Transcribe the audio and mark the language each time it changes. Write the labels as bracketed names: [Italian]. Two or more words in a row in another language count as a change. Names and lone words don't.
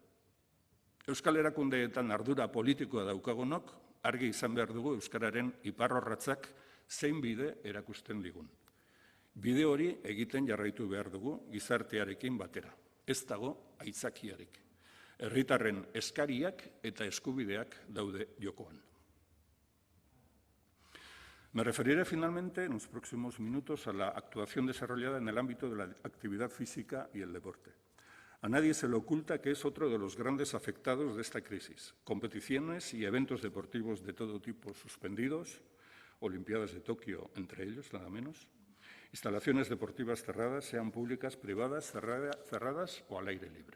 [Basque] Euskal erakundeetan ardura politikoa daukagunok argi izan behar dugu euskararen iparrorratzak zein bide erakusten digun. Bide hori egiten jarraitu behar dugu gizartearekin batera. Ez dago aitzakiarik. Herritarren eskariak eta eskubideak daude jokoan. [Spanish] Me referiré finalmente en los próximos minutos a la actuación desarrollada en el ámbito de la actividad física y el deporte. A nadie se le oculta que es otro de los grandes afectados de esta crisis. Competiciones y eventos deportivos de todo tipo suspendidos, Olimpiadas de Tokio entre ellos, nada menos, instalaciones deportivas cerradas, sean públicas, privadas, cerradas o al aire libre.